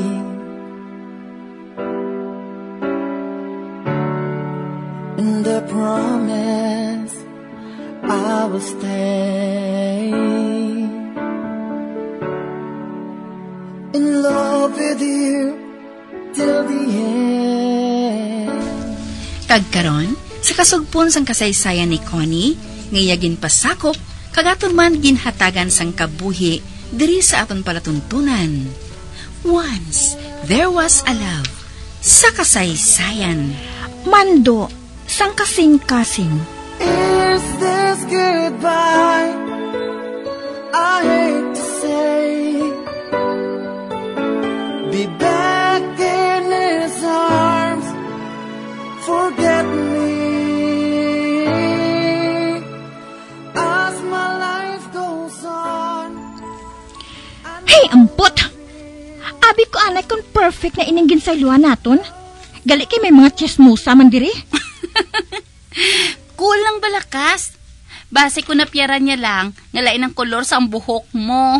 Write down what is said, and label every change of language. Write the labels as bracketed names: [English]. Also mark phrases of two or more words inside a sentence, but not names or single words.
[English] And I promise I will stay in love with you till the end. [Hiligaynon] Kagkaron, sa kasugpon sang kasaysayan ni Connie, ngayagin pasakop, kagaton man ginhatagan sang kabuhi, diri sa aton palatuntunan. [English] Once, there was a love, [Hiligaynon] sa kasaysayan. Mando, sang kasing-kasing. [English] Is this goodbye? I hate to say, be back in his arms, forget me, as my life goes on. [Hiligaynon] Hey, ampot! Abi ko anay kung perfect na ininggin sa iluan naton. Gali kay may mga chismosa man diri. Kulang balakas. Base ko na piyara niya lang, ngalain ang kolor sa ang buhok mo.